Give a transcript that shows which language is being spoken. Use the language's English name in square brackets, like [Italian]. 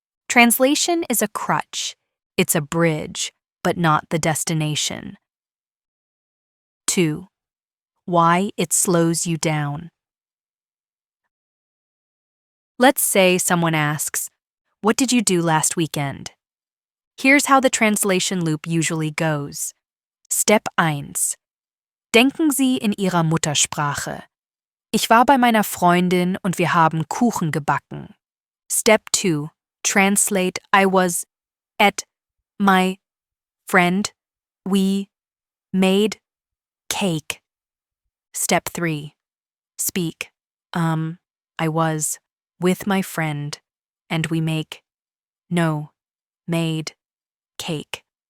[English] Translation is a crutch. It's a bridge, but not the destination. 2. Why it slows you down. Let's say someone asks, what did you do last weekend? Here's how the translation loop usually goes. Step 1. [German] Denken Sie in Ihrer Muttersprache. Ich war bei meiner Freundin und wir haben Kuchen gebacken. [English] Step 2. Translate I was at my friend. We made cake. Step 3. Speak. I was with my friend and we made cake.